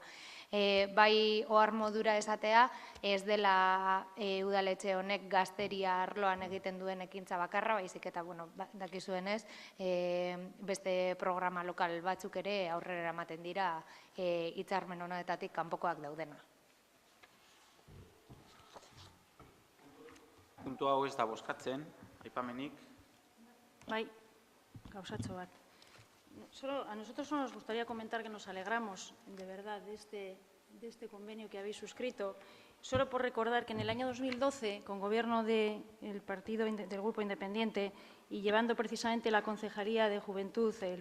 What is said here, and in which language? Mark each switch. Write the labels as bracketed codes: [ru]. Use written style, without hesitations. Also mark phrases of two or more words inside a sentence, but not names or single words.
[eu] Bai ohar modura esatea, ez dela udaletxe honek gazteria arloan egiten duen ekintza bakarra, baizik eta dakizuenez beste programa lokal batzuk ere aurrera ematen dira hitzarmen honetatik kanpokoak daudena. Puntu hau ez da bozkatzen, aipamenik. Bai, gauzatxo bat. [es] A nosotros nos gustaría comentar que nos alegramos, de verdad, de este convenio que habéis suscrito. Solo por recordar que en el año 2012, con gobierno del Grupo Independiente y llevando precisamente la Concejalía de Juventud del